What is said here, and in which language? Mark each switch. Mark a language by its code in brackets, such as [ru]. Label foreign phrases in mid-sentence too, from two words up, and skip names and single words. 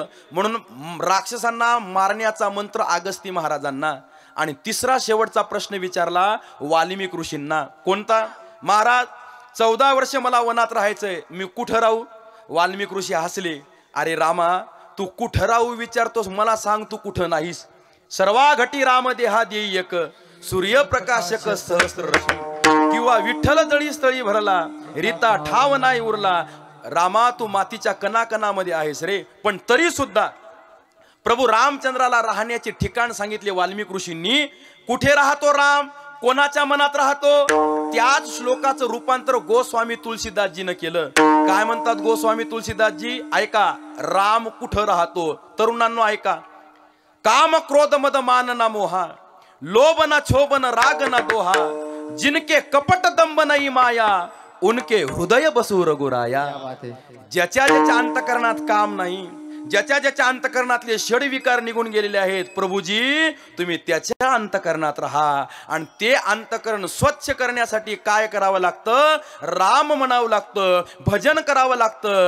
[mr] म्हणून राक्षसांना मारण्याचा मंत्र अगस्ती महाराजांना. आणि तिसरा शेवटचा प्रश्न विचारला वाल्मिक ऋषींना, कोणता? महाराज 14 वर्ष मला वनात राहायचंय, मी कुठं राहू? वाल्मिक ऋषी हसले, अरे रामा, तू कुठं राहू विचारतोस, मला सांग तू कुठं नाहीस. सर्वा घटी राम देहा देई एक, सूर्यप्रकाशक सहस्र किंवा विठ्ठल जळी स्थळी भरला, रीता ठाव नाही उरला. रामा, तू मातीच्या कणाकणामध्ये आहेस रे. पण तरी सुद्धा प्रभू रामचंद्राला राहण्याचे ठिकाण सांगितले वाल्मिक ऋषींनी. कुठे राहतो राम? कोणाच्या मनात राहतो? त्याच श्लोकाचं रूपांतर गोस्वामी तुलसीदासजीनं केलं. काय म्हणतात गोस्वामी तुलसीदासजी? ऐका, राम कुठं राहतो? तरुणांनो ऐका. [awa] काम क्रोध मद मान ना मोहा, लोभ ना क्षोभ न राग ना दोहा, जिनके कपट दंभ नाही माया, उनके हृदय बसू रघुराया. [mr] ज्याच्या ज्याच्या अंतकरणात काम नाही, ज्याच्या ज्याच्या अंतकरणातले षडविकार निघून गेलेले आहेत प्रभूजी, तुम्ही त्याच्या अंतकरणात राहा. आणि ते अंतकरण स्वच्छ करण्यासाठी काय करावं लागतं? राम म्हणावं लागतं, भजन करावं लागतं.